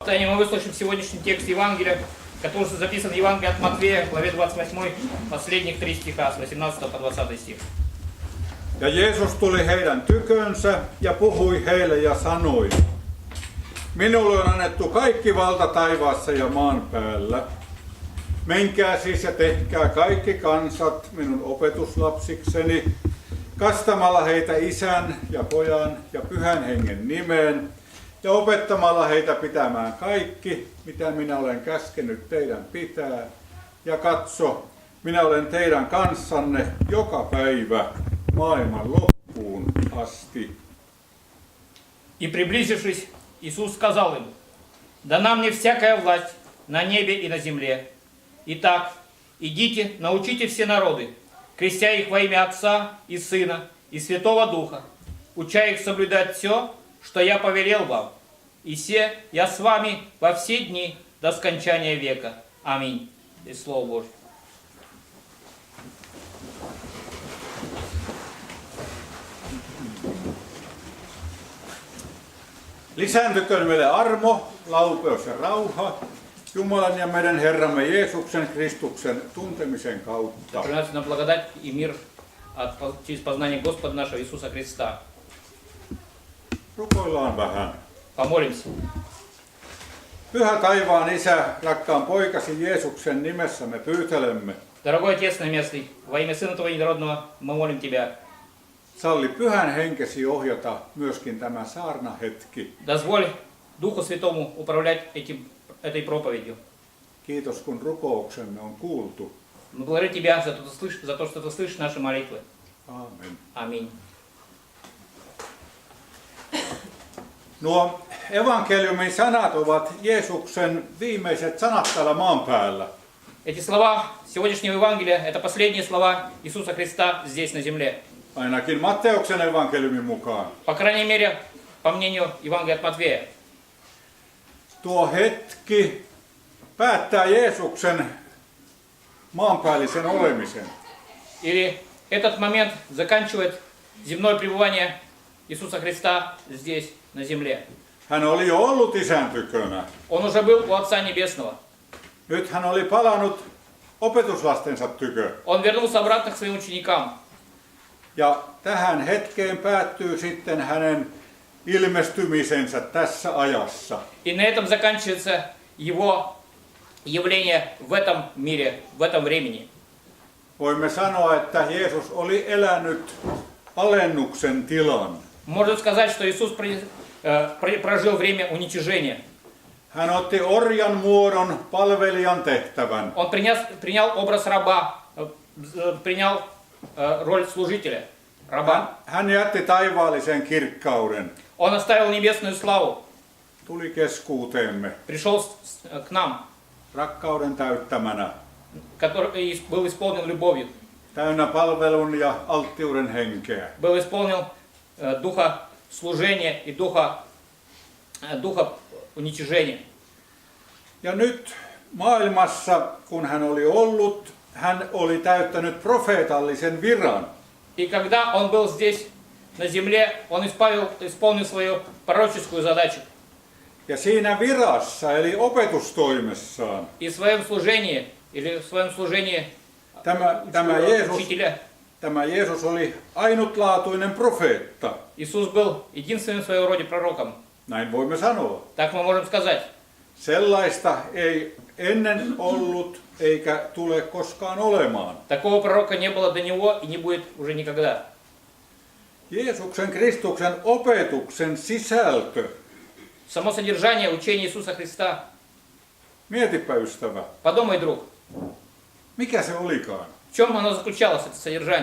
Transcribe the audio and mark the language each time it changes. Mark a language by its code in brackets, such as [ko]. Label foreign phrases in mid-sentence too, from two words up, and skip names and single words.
[ru] Мы выслушаем сегодняшний текст Евангелия, который записан в Евангелии от Матвея, главе 28, последних 3 стиха, с 18 по 20 стих. [fi] Ja Jeesus tuli heidän tykönsä ja puhui heille ja sanoi, minulle on annettu kaikki valta taivaassa ja maan päällä. Menkää siis ja tehkää kaikki kansat minun opetuslapsikseni, kastamalla heitä Isän ja Pojan ja Pyhän Hengen nimeen ja opettamalla heitä pitämään kaikki, mitä minä olen käskenyt teidän pitää. Ja katso, minä olen teidän kanssanne joka päivä maailman loppuun asti. [ru] И приблизившись, Иисус сказал им: «Дана мне всякая власть на небе и на земле. Итак, идите, научите все народы, крестя их во имя Отца и Сына и Святого Духа, уча их соблюдать все, что я повелел вам. И се я с вами во все дни до скончания века. Аминь». И Слово Божье. [fi] Lisääntyköön meille armo, laupeus ja rauha Jumalan ja meidän Herramme Jeesuksen Kristuksen tuntemisen kautta. [ru] Приносит нам благодать и мир через познание Господа нашего Иисуса Христа. [fi] Rukoillaan vähän. [ru] Помолимся. [fi] Pyhä taivaan Isä, rakkaan poikasi Jeesuksen nimessä me pyytelemme. [ru] Дорогой Отец Небесный, во имя Сына Твоего Единородного мы молим Тебя. [fi] Salli pyhän henkesi ohjata myöskin tämä saarnahetki. [ru] Дозволь Духу Святому управлять этой проповедью. [fi] Kiitos kun rukouksemme on kuultu. [ru] Мы благодарим Тебя за то, что Ты слышишь наши молитвы. [fi] Aamen. [ru] Аминь. [fi] Nuo evankeliumin sanat ovat Jeesuksen viimeiset sanat täällä maan päällä. [ru] Эти слова сегодняшнего Евангелия – это последние слова Иисуса Христа здесь на земле. [fi] Ainakin Matteuksen evankeliumin mukaan. [ru] По крайней мере, по мнению Евангелия от Матвея. [fi] Tuo hetki päättää Jeesuksen maanpäällisen olemisen. [ru] Или этот момент заканчивает земное пребывание Иисуса Христа здесь, на земле. [fi] Hän oli jo ollut Isän tykönä. [ru] Он уже был у Отца Небесного. [fi] Nyt hän oli palannut opetuslastensa tykö. [ru] Он вернулся обратно к своим ученикам. [fi] Ja tähän hetkeen päättyy sitten hänen ilmestymisensä tässä ajassa. [ru] И на этом заканчивается его явление в этом мире, в этом времени. [fi] Voimme sanoa, että Jeesus oli elänyt alennuksen tilan. [ru] Можно сказать, что Иисус прожил время уничижения. [fi] Hän otti orjan muodon, palvelijan tehtävän. [ru] Он принял образ раба, принял роль служителя, раба. [fi] Hän jätti taivaallisen kirkkauden. [ru] Он оставил небесную славу, [fi] Tuli keskuuteemme [ru] пришел к нам, [fi] rakkauden täyttämänä. [ru] который был исполнен любовью, [fi] Täynnä palvelun ja alttiuden henkeä. [ru] был исполнен духа служения и духа уничижения. [fi] Ja nyt maailmassa, kun hän oli ollut, hän oli täyttänyt profeetallisen viran. [ru] И когда он был здесь, на земле, он исполнил свою пророческую задачу. [fi] Ja siinä virassa, eli opetustoimessaan, [ru] И в своем служении, или в своем служении [fi] tämä Jeesus oli ainutlaatuinen profeetta. [ru] Иисус был единственным в своем роде пророком. [fi] Näin voimme sanoa. [ru] Так мы можем сказать. [fi] Sellaista ei ennen ollut eikä tule koskaan olemaan. [ru] Такого пророка не было до него и не будет уже никогда. [fi] Jeesuksen Kristuksen opetuksen sisältö. [ru] Само содержание учения Иисуса Христа. [fi] Mietipä ystävä. [ru] Подумай, друг. [fi] Mikä se olikaan? [ru] В чем оно заключалось, это содержание?